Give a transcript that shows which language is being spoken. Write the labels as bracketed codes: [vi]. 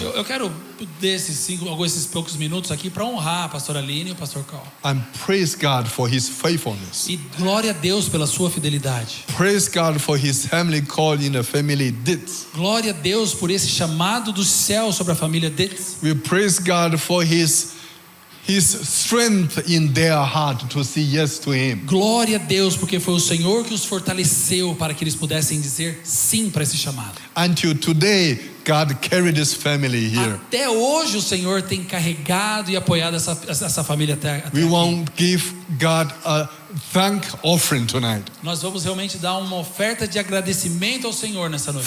[pt] Eu quero esses poucos minutos aqui para honrar a pastora Aline e o pastor Carl. [en] And praise God for his faithfulness. [pt] E glória a Deus pela sua fidelidade. [en] Praise God for his heavenly call in the family Ditz. [pt] Glória a Deus por esse chamado do céu sobre a família Ditz. [en] We praise God for his strength in their heart to say yes to him. [pt] Glória a Deus porque foi o Senhor que os fortaleceu para que eles pudessem dizer sim para esse chamado. [en] Until today, God carried this family here. [pt] Até hoje o Senhor tem carregado e apoiado essa família até [en] We [pt] aqui. [en] want to give God a thank offering tonight [pt] Nós vamos realmente dar uma oferta de agradecimento ao Senhor nessa noite